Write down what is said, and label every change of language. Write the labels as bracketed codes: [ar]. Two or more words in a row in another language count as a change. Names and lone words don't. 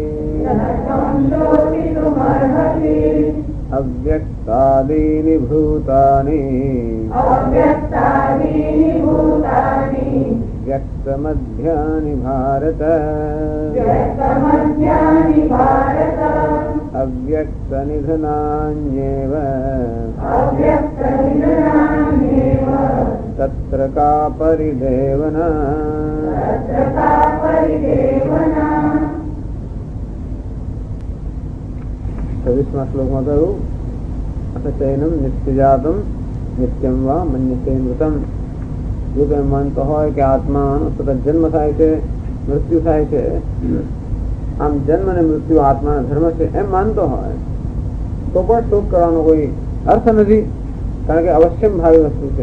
[sa] अव्यक्तादीनि भूतानि व्यक्तमध्यानि भारत अव्यक्तनिधनान्येव तत्र का परिदेवना. [gu] 26મા શ્લોકમાં કહ્યું [sa] અસચૈનમ નિત્યજાતમ નિત્યમ વા મન્યસે મૃતમ. [gu] જો તમે માનતો હોય કે આત્માનો સતત જન્મ થાય છે, મૃત્યુ થાય છે, આમ જન્મ અને મૃત્યુ આત્માના ધર્મ છે એમ માનતો હોય તો પણ શોક કરવાનો કોઈ અર્થ નથી, કારણ કે અવશ્યમ ભાવી વસ્તુ છે.